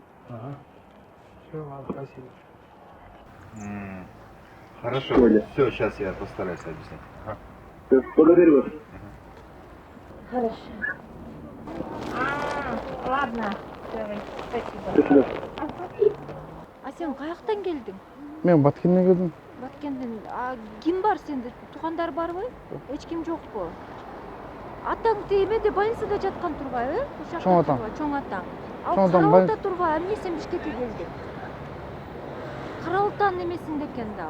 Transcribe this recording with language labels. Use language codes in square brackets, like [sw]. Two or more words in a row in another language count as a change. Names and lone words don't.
[ru] Ага. Все, ладно, спасибо. Хорошо. Сегодня. Все, сейчас я постараюсь объяснить. Благодарю вас. Хорошо. Ладно. Давай, спасибо. До свидания. [ky] Сен каяктан келдиң? Мен Баткенден келдим. Баткенден. Ким бар сенде? Туугандар барбы? Эч ким жокпу? Атаң тиемеде больницада жаткан турбайбы? Чоң атаң. Чоң атаң. Чоң атаң Карабалта турбай, эмне сен Бишкекке келдиң? Карабалтанын эмесинде экен да.